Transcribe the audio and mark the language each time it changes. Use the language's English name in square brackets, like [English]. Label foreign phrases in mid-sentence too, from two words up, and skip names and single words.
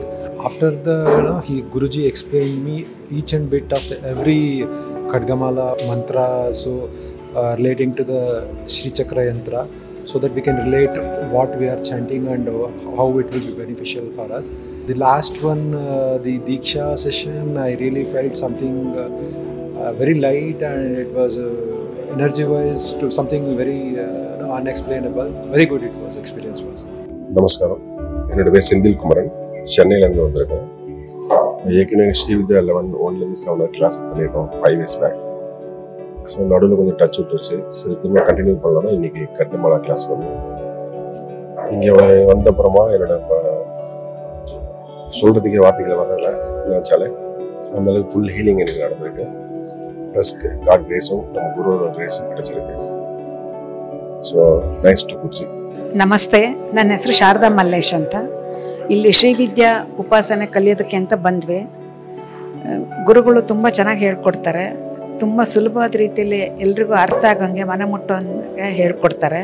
[English] After the, Guruji explained me each and bit of every Khadgamala mantra, so relating to the Sri Chakra Yantra, so that we can relate what we are chanting and how it will be beneficial for us. The last one, the Diksha session, I really felt something very light, and it was energy wise to something very unexplainable. Very good it was, experience was. [Tamil] நமஸ்காரம், என்னோட பேர் செந்தில் குமரன், சென்னையிலேருந்து வந்திருக்கேன். ஏற்கனவே ஸ்ரீவித்யா 11 7 கிளாஸ் பண்ணியிருக்கோம் 5 [English] years back. [Tamil] ஸோ நடுவில் கொஞ்சம் டச் விட்டுருச்சு. சரி, திரும்ப கண்டினியூ பண்ணலாம் தான் இன்றைக்கி கட்டுமலா கிளாஸ் வந்தேன். இங்கே வந்தப்புறமா என்னோட சொல்கிறதுக்கே வார்த்தைகள் வரல நினச்சாலே அந்தளவுக்கு [English] full healing [Tamil] எனக்கு நடந்திருக்கு. [English] plus God [Tamil] கிரேஸும் நம்ம குருவோட கிரேஸும் கிடைச்சிருக்கு. [English] so thanks to Guruji. [Kannada] ನಮಸ್ತೆ, ನನ್ನ ಹೆಸರು ಶಾರದಾ ಮಲ್ಲೇಶ್ ಅಂತ. ಇಲ್ಲಿ ಶ್ರೀವಿದ್ಯಾ ಉಪಾಸನೆ ಕಲಿಯೋದಕ್ಕೆ ಅಂತ ಬಂದ್ವಿ. ಗುರುಗಳು ತುಂಬ ಚೆನ್ನಾಗಿ ಹೇಳ್ಕೊಡ್ತಾರೆ. ತುಂಬ ಸುಲಭವಾದ ರೀತಿಯಲ್ಲಿ ಎಲ್ರಿಗೂ ಅರ್ಥ ಆಗಂಗೆ ಮನ ಮುಟ್ಟೋಂಗೆ ಹೇಳ್ಕೊಡ್ತಾರೆ.